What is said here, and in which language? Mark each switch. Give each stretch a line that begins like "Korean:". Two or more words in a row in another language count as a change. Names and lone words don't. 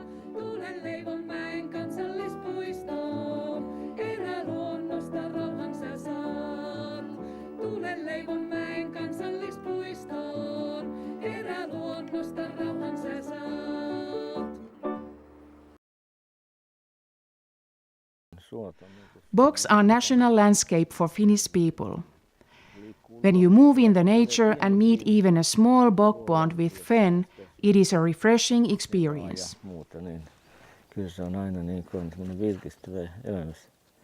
Finnish: Tulen Leivonmäen kansallispuistoon, eräluonnosta rauhan sä saat. luonnosta rauhan sä saat.
English: Bogs are national landscape for Finnish people. When you move in the nature and meet even a small bog pond with fen, it is a refreshing experience.
Finnish: Kyllä se on aina niin kuin virkistävä elämässä.